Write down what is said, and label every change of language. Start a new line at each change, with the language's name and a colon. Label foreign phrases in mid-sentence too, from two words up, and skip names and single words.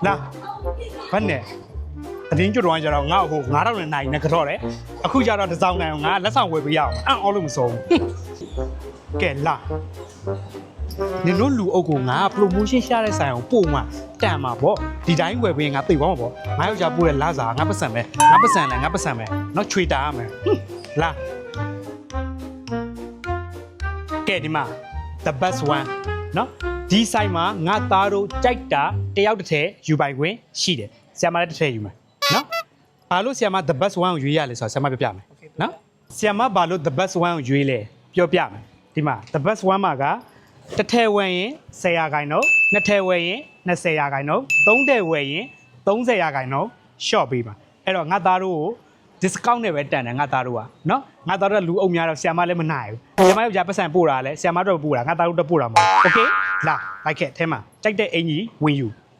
Burmese: လာဘယ်နဲ့အတင်းကျွတ်တော့ကျတော့ငါ့ကို9000နဲ့နိုင်နေကြတော့တယ်အခုကျတော့တစ်စောင်းနိုင်အောင်ငါလက်ဆောင်ဝယ်ပေးရအောင်အံ့အောလို့မဆုံးကဲလာနင်တို့လူအုပ်ကိုငါ promotion ရှာတဲ့ဆိုင်အောင်ပို့မှာတန်မှာပေါ့ဒီတိုင်းဝယ်ပေးငါသိသွားမှာပေါ့ငါယောက်ျားပို့တဲ့လာစားငါပတ်စံပဲငါပတ်စံလည်းငါပတ်စံပဲနော်ချွေတာရမယ်လာ ကဲဒီမှာ
English: the best one
Burmese: နော်ဒီဆိုင်မှာငါသားတို့ကြိုက်တာတယောက်တစ်ထည်ယူပိုင်ခွင့်ရှိတယ်ဆရာမလည်းတစ်ထည်ယူမယ်နော်ဘာ လို့ဆရာမ
English: the best one
Burmese: ကိုရွေးရလဲဆိုတော့ဆရာမပြောပြမယ်နော်ဆရာမဘာလို့
English: the best one
Burmese: ကိုရွေးလဲပြောပြမယ်ဒီမှာ
English: the best one
Burmese: မှာကတစ်ထည်ဝယ်ရင်10%နှစ်ထည်ဝယ်ရင်20%သုံးထည်ဝယ်ရင်30%ရှော့ပေးပါအဲ့တော့ငါသားတို့ကို discount နဲ့ပဲတန်တယ်ငါသားတို့ကနော်ငါသားတို့ကလူအုပ်များတော့ဆရာမလည်းမနိုင်ဘူးဆရာမယောက်ျားပတ်စံပို့တာလဲဆရာမတို့ပို့တာငါသားတို့တက်ပို့တာမဟုတ်โอเคလာလိုက်ခဲ့အဲမှာကြိုက်တဲ့အင်ကြီးဝင်ယူ